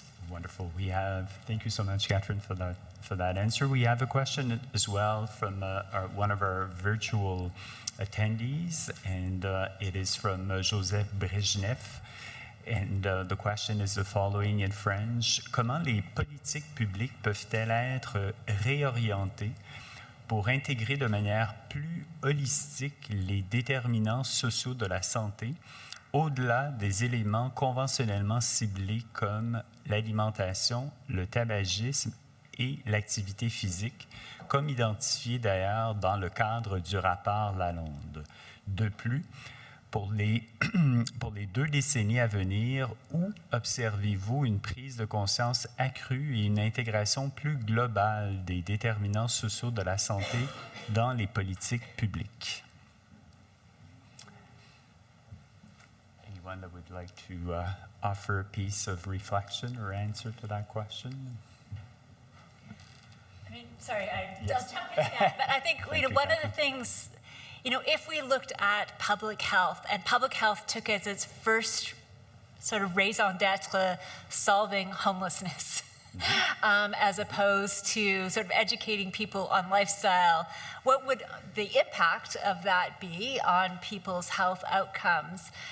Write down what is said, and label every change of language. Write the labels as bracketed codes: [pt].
[en] Wonderful. Thank you so much, Catherine, for that answer. We have a question as well from one of our virtual attendees, and it is from Joseph Brezhnev. And the question is the following in French. [fr] Comment les politiques publiques peuvent-elles être réorientées pour intégrer de manière plus holistique les déterminants sociaux de la santé au-delà des éléments conventionnellement ciblés comme l'alimentation, le tabagisme et l'activité physique, comme identifié d'ailleurs dans le cadre du rapport Lalonde. De plus, pour les 2 décennies à venir, où observez-vous une prise de conscience accrue et une intégration plus globale des déterminants sociaux de la santé dans les politiques publiques? [en] Anyone that would like to offer a piece of reflection or answer to that question? I mean, sorry, I'll jump in again, but I think one of the things, if we looked at public health, and public health took as its first sort of raison d'etre solving homelessness, as opposed to sort of educating people on lifestyle, what would the impact of that be on people's health outcomes?